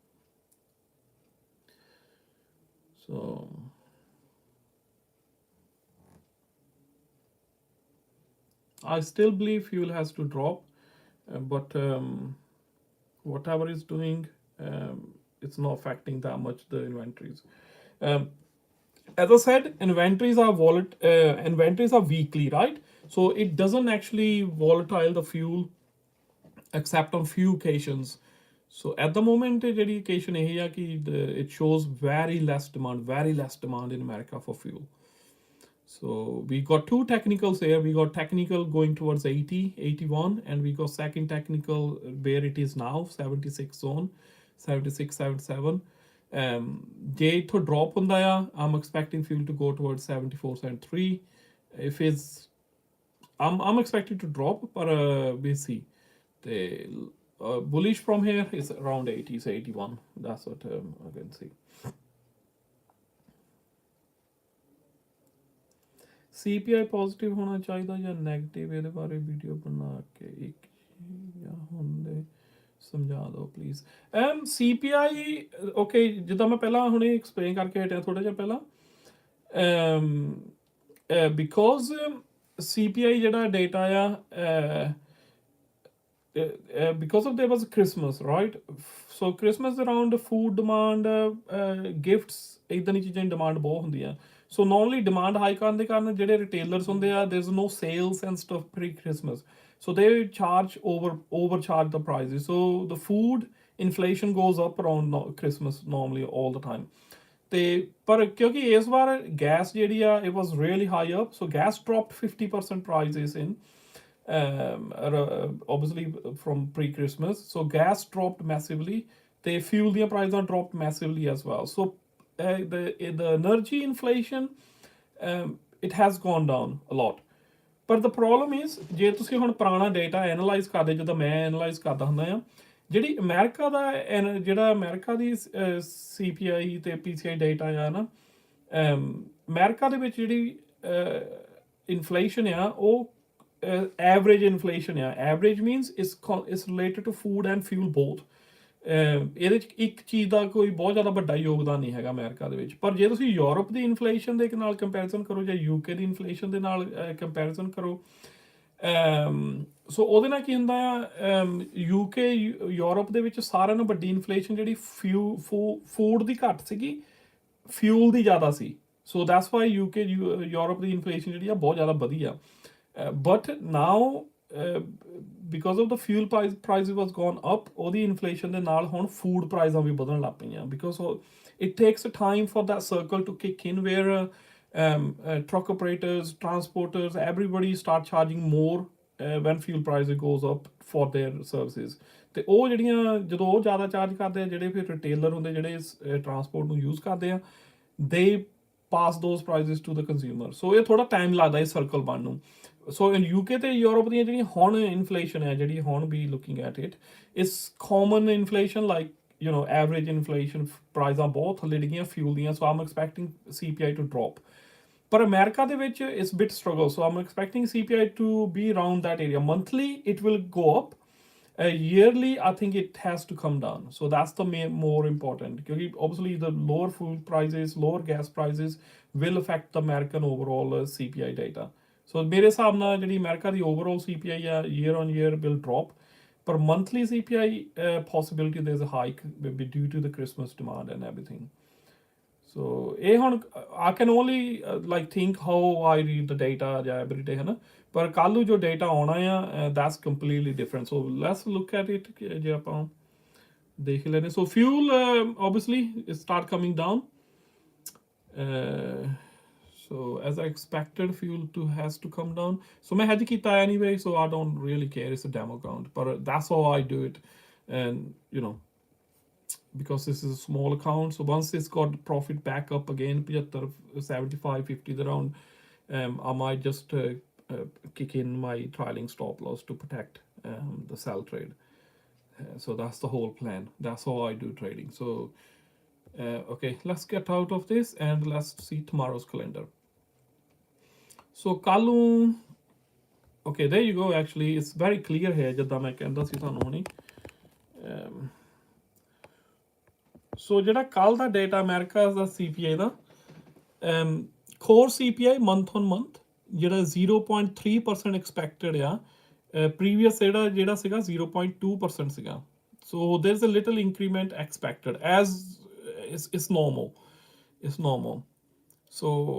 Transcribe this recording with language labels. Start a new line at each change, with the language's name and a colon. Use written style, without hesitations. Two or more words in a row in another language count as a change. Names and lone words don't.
English: So I still believe fuel has to drop, but whatever it's doing, it's not affecting that much the inventories. As I said, inventories are weekly, right? So it doesn't actually volatile the fuel except on few occasions. So at the moment, ਜਿਹੜੀ occasion
Punjabi: ਇਹ ਆ ਕਿ
English: it shows very less demand in America for fuel. So we got two technicals here. We got technical going towards 80, 81, and we got second technical where it is now, 76 zone, 76, 77.
Punjabi: ਜੇ ਇੱਥੋਂ ਡ੍ਰੌਪ ਹੁੰਦਾ ਆ
English: I'm expecting fuel to go towards 74 cent 3 if it's I'm expecting to drop ਪਰ we'll see ਤੇ bullish from here is around 80 so 81 that's what I can see
Punjabi: CPI ਪੋਜ਼ਿਟਿਵ ਹੋਣਾ ਚਾਹੀਦਾ ਜਾਂ ਨੈਗੇਟਿਵ ਇਹਦੇ ਬਾਰੇ ਵੀਡੀਓ ਬਣਾ ਕੇ ਇੱਕ ਜਾਂ ਹੁੰਦੇ ਸਮਝਾ ਦਿਓ ਪਲੀਜ਼ CPI ਓਕੇ ਜਿੱਦਾਂ ਮੈਂ ਪਹਿਲਾਂ ਹੁਣੇ
English: explain karke
Punjabi: ਹਟਿਆ ਥੋੜਾ ਜਿਹਾ ਪਹਿਲਾਂ ਬਿਕੋਜ਼ CPI ਜਿਹੜਾ ਡੇਟਾ ਆ
English: because of there was Christmas, right? So Christmas around food demand, gifts,
Punjabi: ਇਦਾਂ ਦੀ ਚੀਜ਼ਾਂ ਦੀ ਡਿਮਾਂਡ ਬਹੁਤ ਹੁੰਦੀ ਆ
English: so normally demand high
Punjabi: ਕਰਨ ਦੇ ਕਾਰਨ ਜਿਹੜੇ ਰਿਟੇਲਰਸ ਹੁੰਦੇ ਆ
English: there is no sales and stuff pre Christmas so they charge overcharge the prices so the food inflation goes up around Christmas normally all the time
Punjabi: ਤੇ ਪਰ ਕਿਉਂਕਿ ਇਸ ਵਾਰ ਗੈਸ ਜਿਹੜੀ ਆ
English: it was really high up so gas dropped 50% prices in obviously from pre-Christmas so gas dropped massively the fuel the prices dropped massively as well so the energy inflation it has gone down a lot but the problem is
Punjabi: ਜੇ ਤੁਸੀਂ ਹੁਣ ਪੁਰਾਣਾ
English: data analyze
Punjabi: ਕਰਦੇ ਜਦੋਂ ਮੈਂ ਐਨਾਲਾਈਜ਼ ਕਰਦਾ ਹੁੰਦਾ ਆ ਜਿਹੜੀ ਅਮਰੀਕਾ ਦਾ ਜਿਹੜਾ ਅਮਰੀਕਾ ਦੀ CPI ਤੇ PCI ਡੇਟਾ ਆ ਨਾ ਅਮਰੀਕਾ ਦੇ ਵਿੱਚ ਜਿਹੜੀ ਇਨਫਲੇਸ਼ਨ ਆ ਉਹ
English: average inflation
Punjabi: ਆ
English: average means is related to food and fuel both
Punjabi: ਇਹਦੇ ਚ ਇੱਕ ਚੀਜ਼ ਦਾ ਕੋਈ ਬਹੁਤ ਜ਼ਿਆਦਾ ਵੱਡਾ ਯੋਗਦਾਨ ਨਹੀਂ ਹੈਗਾ ਅਮਰੀਕਾ ਦੇ ਵਿੱਚ ਪਰ ਜੇ ਤੁਸੀਂ ਯੂਰਪ ਦੀ ਇਨਫਲੇਸ਼ਨ ਦੇ ਨਾਲ ਕੰਪੈਰੀਜ਼ਨ ਕਰੋ ਜਾਂ UK ਦੀ ਇਨਫਲੇਸ਼ਨ ਦੇ ਨਾਲ ਕੰਪੈਰੀਜ਼ਨ ਕਰੋ ਸੋ ਉਹਦੇ ਨਾਲ ਕੀ ਹੁੰਦਾ ਆ UK ਯੂਰਪ ਦੇ ਵਿੱਚ ਸਾਰਿਆਂ ਨੂੰ ਵੱਡੀ ਇਨਫਲੇਸ਼ਨ ਜਿਹੜੀ ਫੂਡ ਦੀ ਘੱਟ ਸੀਗੀ ਫਿਊਲ ਦੀ ਜ਼ਿਆਦਾ ਸੀ
English: so that's why
Punjabi: UK ਯੂਰਪ ਦੀ ਇਨਫਲੇਸ਼ਨ ਜਿਹੜੀ ਆ ਬਹੁਤ ਜ਼ਿਆਦਾ ਵਧੀਆ
English: but now because of the fuel prices was gone up
Punjabi: ਉਹਦੀ ਇਨਫਲੇਸ਼ਨ ਦੇ ਨਾਲ ਹੁਣ ਫੂਡ ਪ੍ਰਾਈਸਾਂ ਵੀ ਵਧਣ ਲੱਗ ਪਈਆਂ
English: because it takes a time for that circle to kick in where truck operators transporters everybody start charging more when fuel prices goes up for their services
Punjabi: ਤੇ ਉਹ ਜਿਹੜੀਆਂ ਜਦੋਂ ਉਹ ਜ਼ਿਆਦਾ ਚਾਰਜ ਕਰਦੇ ਆ ਜਿਹੜੇ ਫਿਰ ਰਿਟੇਲਰ ਹੁੰਦੇ ਜਿਹੜੇ ਟਰਾਂਸਪੋਰਟ ਨੂੰ ਯੂਜ਼ ਕਰਦੇ ਆ
English: they pass those prices to the consumer so
Punjabi: ਇਹ ਥੋੜਾ ਟਾਈਮ ਲੱਗਦਾ ਇਹ ਸਰਕਲ ਬਣਨ ਨੂੰ
English: so in
Punjabi: UK ਤੇ ਯੂਰਪ ਦੀਆਂ ਜਿਹੜੀਆਂ ਹੁਣ ਇਨਫਲੇਸ਼ਨ ਹੈ ਜਿਹੜੀ ਹੁਣ ਵੀ
English: looking at it is common inflation like you know average inflation
Punjabi: ਪ੍ਰਾਈਸਾਂ ਬਹੁਤ ਥੱਲੇ ਡਿੱਗੀਆਂ ਫਿਊਲ ਦੀਆਂ
English: so I'm expecting CPI to drop
Punjabi: ਪਰ ਅਮਰੀਕਾ ਦੇ ਵਿੱਚ ਇਟਸ
English: bit struggle so I'm expecting CPI to be around that area monthly it will go up yearly I think it has to come down so that's the more important because obviously the lower food prices lower gas prices will affect the American overall CPI data so
Punjabi: ਮੇਰੇ ਹਿਸਾਬ ਨਾਲ ਜਿਹੜੀ ਅਮਰੀਕਾ
English: ਦੀ overall CPI ਆ year on year will drop per monthly CPI possibility there's a hike due to the Christmas demand and everything so
Punjabi: ਇਹ ਹੁਣ
English: I can only like think how I read the data ਜਾਂ every day
Punjabi: ਹੈ ਨਾ ਪਰ ਕੱਲ੍ਹ ਨੂੰ ਜੋ ਡੇਟਾ ਆਉਣਾ ਆ
English: that's completely different so let's look at it
Punjabi: ਜੇ ਆਪਾਂ ਦੇਖ ਲੈਂਦੇ
English: so fuel obviously start coming down so as I expected fuel has to come down so
Punjabi: ਮੈਂ hedge ਕੀਤਾ
English: anyway so I don't really care it's a demo account but that's how I do it and you know because this is a small account so once it's got profit back up again 75 75 50 around I might just kick in my trailing stop loss to protect the sell trade so that's the whole plan that's how I do trading so okay let's get out of this and let's see tomorrow's calendar so
Punjabi: ਕੱਲ ਨੂੰ
English: okay there you go actually it's very clear here
Punjabi: ਜਿੱਦਾਂ ਮੈਂ ਕਹਿੰਦਾ ਸੀ ਤੁਹਾਨੂੰ ਹੁਣੀ ਸੋ ਜਿਹੜਾ ਕੱਲ ਦਾ ਡੇਟਾ ਅਮਰੀਕਾ ਦਾ CPI ਦਾ
English: core CPI month on month
Punjabi: ਜਿਹੜਾ 0.3% ਐਕਸਪੈਕਟਡ ਆ ਪ੍ਰੀਵੀਅਸ ਜਿਹੜਾ ਸੀਗਾ 0.2% ਸੀਗਾ
English: so there's a little increment expected as it's normal so